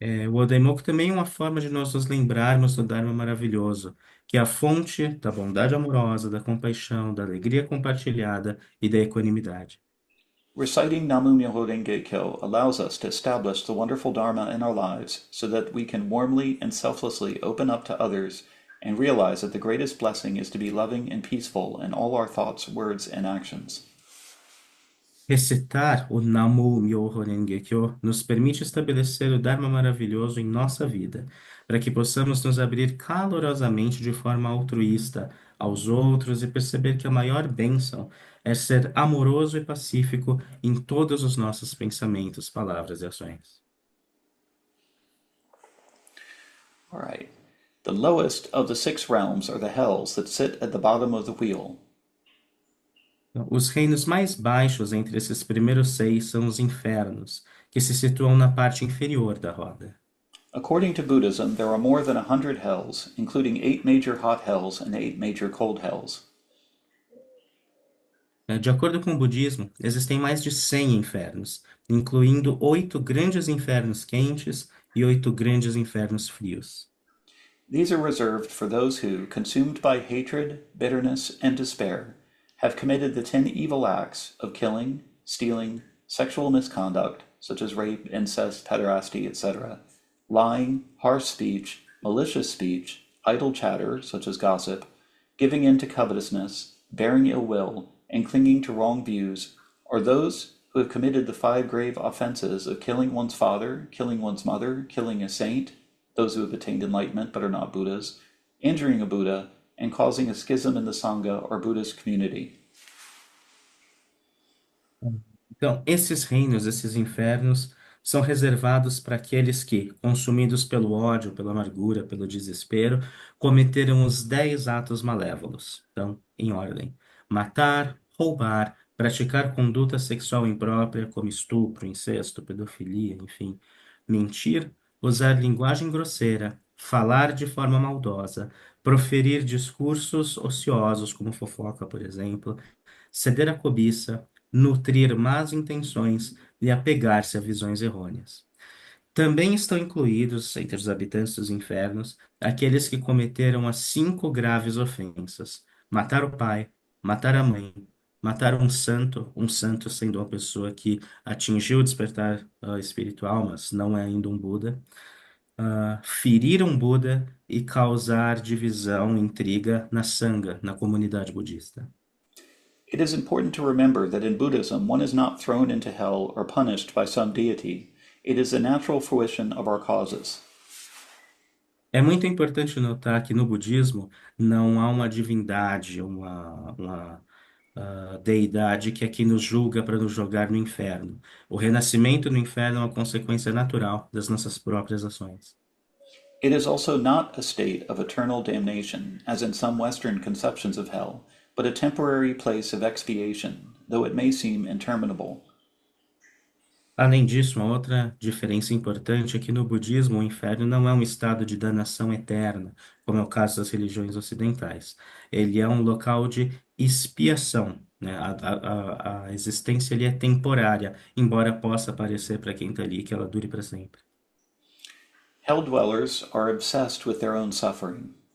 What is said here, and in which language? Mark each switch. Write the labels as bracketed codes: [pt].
[pt] O Odaimoku também é uma forma de nós nos lembrarmos do Dharma maravilhoso, que é a fonte da bondade amorosa, da compaixão, da alegria compartilhada e da equanimidade. [en] Reciting Namu Myoho Renge Kyo allows us to establish the wonderful Dharma in our lives so that we can warmly and selflessly open up to others and realize that the greatest blessing is to be loving and peaceful in all our thoughts, words, and actions. [pt] Recitar o Namu Myoho Renge Kyo nos permite estabelecer o Dharma maravilhoso em nossa vida, para que possamos nos abrir calorosamente de forma altruísta aos outros e perceber que a maior bênção é ser amoroso e pacífico em todos os nossos pensamentos, palavras e ações. [en] All right. The lowest of the six realms are the hells that sit at the bottom of the wheel. [pt] Então, os reinos mais baixos entre esses primeiros seis são os infernos, que se situam na parte inferior da roda. [en] According to Buddhism, there are more than 100 hells, including 8 major hot hells and 8 major cold hells. [pt] De acordo com o budismo, existem mais de 100 infernos, incluindo 8 grandes infernos quentes e 8 grandes infernos frios. [en] These are reserved for those who, consumed by hatred, bitterness, and despair, have committed the 10 evil acts of killing, stealing, sexual misconduct, such as rape, incest, pederasty, etc., lying, harsh speech, malicious speech, idle chatter, such as gossip, giving in to covetousness, bearing ill will, and clinging to wrong views, or those who have committed the 5 grave offenses of killing one's father, killing one's mother, killing a saint, those who have attained enlightenment but are not Buddhas, injuring a Buddha, and causing a schism in the Sangha or Buddhist community. [pt] Então, esses reinos, esses infernos, são reservados para aqueles que, consumidos pelo ódio, pela amargura, pelo desespero, cometeram os 10 atos malévolos. Então, em ordem: matar, roubar, praticar conduta sexual imprópria, como estupro, incesto, pedofilia, enfim, mentir, usar linguagem grosseira, falar de forma maldosa, proferir discursos ociosos, como fofoca, por exemplo, ceder à cobiça, nutrir más intenções e apegar-se a visões errôneas. Também estão incluídos, entre os habitantes dos infernos, aqueles que cometeram as 5 graves ofensas: matar o pai, matar a mãe, matar um santo sendo uma pessoa que atingiu o despertar espiritual, mas não é ainda um Buda, ferir um Buda e causar divisão, intriga na Sangha, na comunidade budista. [en] It is important to remember that in Buddhism, one is not thrown into hell or punished by some deity. It is the natural fruition of our causes. [pt] É muito importante notar que no budismo não há uma divindade, uma deidade que aqui nos julga para nos jogar no inferno. O renascimento no inferno é uma consequência natural das nossas próprias ações. [en] It is also not a state of eternal damnation, as in some Western conceptions of hell, but a temporary place of expiation, though it may seem interminable. [pt] Além disso, uma outra diferença importante é que no budismo o inferno não é um estado de danação eterna, como é o caso das religiões ocidentais. Ele é um local de expiação, né? A existência ali é temporária, embora possa parecer para quem está ali que ela dure para sempre. [en] Hell dwellers are obsessed with their own suffering.